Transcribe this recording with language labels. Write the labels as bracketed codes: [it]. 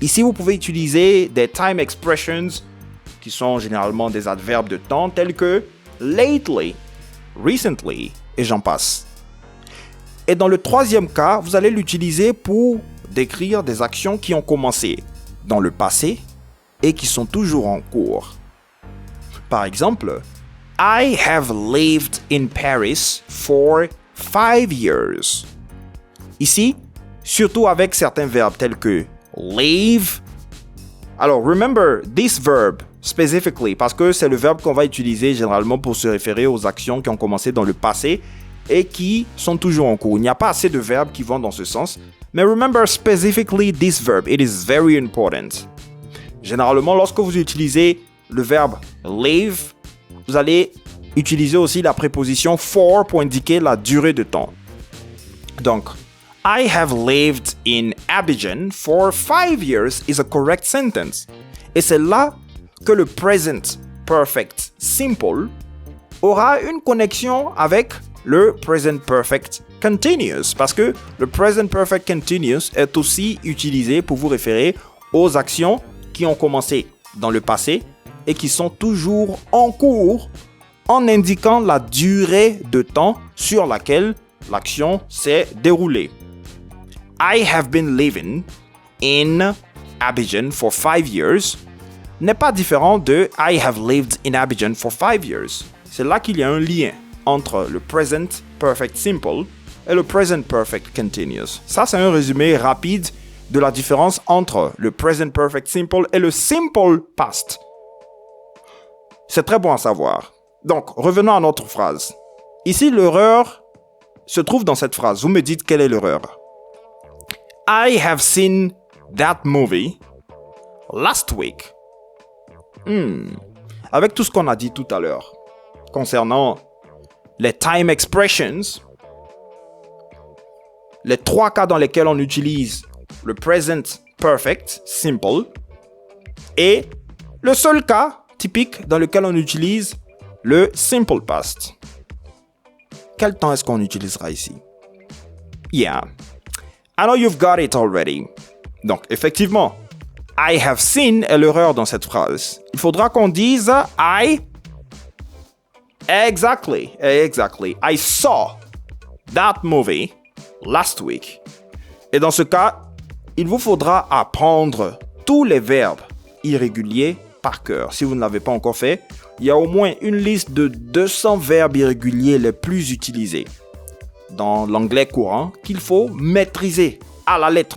[fr] Ici, vous pouvez utiliser des time expressions qui sont généralement des adverbes de temps tels que lately, recently, et j'en passe. Et dans le troisième cas, vous allez l'utiliser pour décrire des actions qui ont commencé dans le passé et qui sont toujours en cours. Par exemple, [en] I have lived in Paris for 5 years. [fr] Ici, surtout avec certains verbes tels que live. Alors, [en] remember this verb specifically, [fr] parce que c'est le verbe qu'on va utiliser généralement pour se référer aux actions qui ont commencé dans le passé et qui sont toujours en cours. Il n'y a pas assez de verbes qui vont dans ce sens. [en] Mais remember specifically this verb, it is very important. [fr] Généralement, lorsque vous utilisez le verbe live, vous allez utiliser aussi la préposition for pour indiquer la durée de temps. [en] Donc, I have lived in Abidjan for 5 years is a correct sentence. [fr] Et c'est là que le present perfect simple aura une connexion avec le present perfect continuous, parce que le present perfect continuous est aussi utilisé pour vous référer aux actions qui ont commencé dans le passé et qui sont toujours en cours en indiquant la durée de temps sur laquelle l'action s'est déroulée. [en] I have been living in Abidjan for 5 years [fr] n'est pas différent de [en] I have lived in Abidjan for 5 years. [fr] C'est là qu'il y a un lien entre le present perfect simple et le present perfect continuous. Ça, c'est un résumé rapide de la différence entre le present perfect simple et le simple past. C'est très bon à savoir. Donc, revenons à notre phrase. Ici, l'erreur se trouve dans cette phrase. Vous me dites quelle est l'erreur. [en] I have seen that movie last week. [fr] Avec tout ce qu'on a dit tout à l'heure concernant les time expressions, les 3 cas dans lesquels on utilise le present perfect simple et le seul cas typique dans lequel on utilise le simple past. Quel temps est-ce qu'on utilisera ici? [en] Yeah, I know you've got it already. [fr] Donc, effectivement, I have seen est l'erreur dans cette phrase. Il faudra qu'on dise I... Exactly. [en] I saw that movie last week. [fr] Et dans ce cas, il vous faudra apprendre tous les verbes irréguliers par cœur. Si vous ne l'avez pas encore fait, il y a au moins une liste de 200 verbes irréguliers les plus utilisés dans l'anglais courant qu'il faut maîtriser à la lettre.